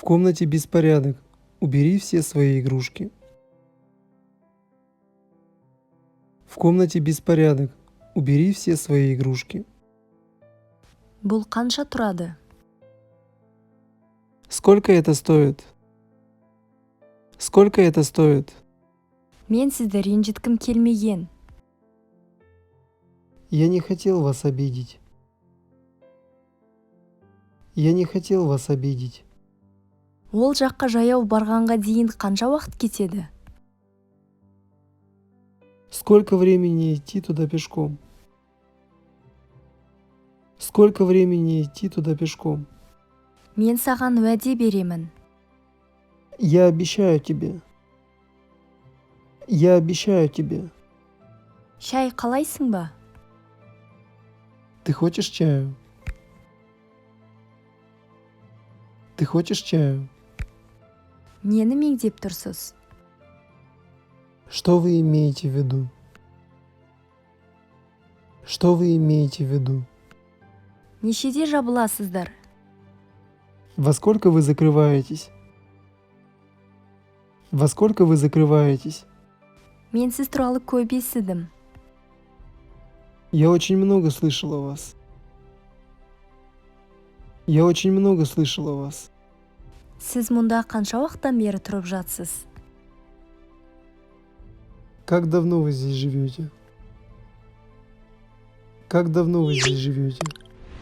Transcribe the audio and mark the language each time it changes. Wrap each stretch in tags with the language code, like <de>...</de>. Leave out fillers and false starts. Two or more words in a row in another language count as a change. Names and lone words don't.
<ru>В комнате беспорядок. Убери все свои игрушки. В комнате беспорядок. Убери все свои игрушки.</ru> <kk>Бұл қанша тұрады?</kk> <ru>Сколько это стоит? Сколько это стоит?</ru> <kk>Мен сізді ренжіткім келмеген.</kk> <ru>Я не хотел вас обидеть. Я не хотел вас обидеть.</ru> <kk>Ол жаққа жаяу барғанға дейін қанша уақыт кетеді?</kk> <ru>Сколько времени идти туда пешком? Сколько времени идти туда пешком?</ru> <kk>Мен саған уәде беремін.</kk> <ru>Я обещаю тебе. Я обещаю тебе.</ru> <kk>Шай қалайсың ба?</kk> <ru>Ты хочешь чаю? Ты хочешь чаю?</ru> <kk>Нені меңдеп тұрсыз?</kk> <ru>Что вы имеете в виду? Что вы имеете в виду?</ru> <kk>Нешеде жабыласыздар?</kk> <ru>Во сколько вы закрываетесь? Во сколько вы закрываетесь?</ru> <kk>Мен сіз туралы көп естідім.</kk> <ru>Я очень много слышал о вас. Я очень много слышал о вас.</ru> <kk>Сіз мұнда қанша уақыттан бері тұрып жатсыз?</kk> <ru>Как давно вы здесь живете? Как давно вы здесь живете?</ru>